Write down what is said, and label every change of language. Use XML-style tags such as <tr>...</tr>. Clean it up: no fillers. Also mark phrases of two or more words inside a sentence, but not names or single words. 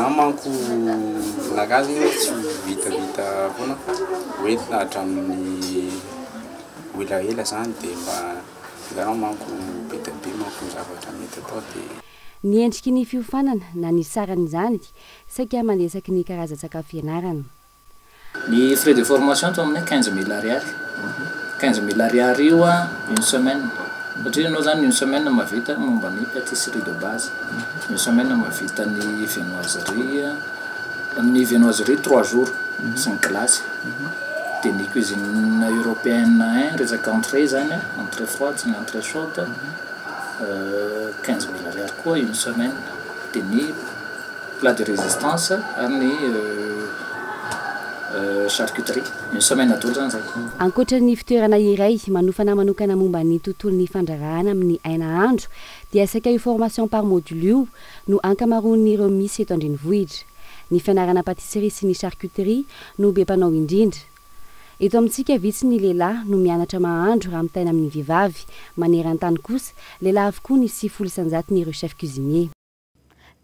<mg>Manko nakazy hoe tsy vitavita foana hoe hatramin'ny elaela zany dia mba izany manko betabe manko zavatra mety atao dia. Ny endriky ny fiofanana na ny saran'izany saika mandesaky ny karazan-tsakafo fianarana. Ny</mg> <fr>frais de formation</fr> <mg>toa aminay 15 000 ariary. 15 000 ariary io</mg> <fr>une semaine.</fr> <mg>Satria ianao zany</mg> <fr>une semaine</fr> <mg>mahavita momba ny</mg> <fr>pâtisserie de base. Une semaine</fr> <mg>mahavita ny</mg> <fr>viennoiserie 3 jours</fr> <mg>sy ny glace. Dia ny</mg> <fr>cuisine européenne</fr> <mg>resaka entrée zany</mg> <fr>entrée froide</fr> <mg>sy ny</mg> <fr>entrée chaude</fr> <mg>15 000 ariary koa</mg> <fr>une semaine.</fr> <mg>Dia ny</mg> <fr>plat de résistance</fr> <mg>ary ny</mg> <fr>charcuterie une semaine</fr> <mg>atolo zany zay. Ankoatran'ny fitoerana iray manofana manokana momba ny tontolon'ny fandraharahana amin'ny aina andro dia saika io</mg> <fr>formation par module</fr> <mg>io no ankamaroan'ireo misy eto an-drenivohitra. Ny fianarana pâtisserie sy ny charcuterie no be mpanao indrindra. Eto amintsika vitsy ny lehilahy no mianatra mahandro raha mitaina amin'ny vehivavy, maneran-tany kosa lehilahy avokoa ny 7,100 n'ireo</mg> <fr>chef cuisinier.</fr>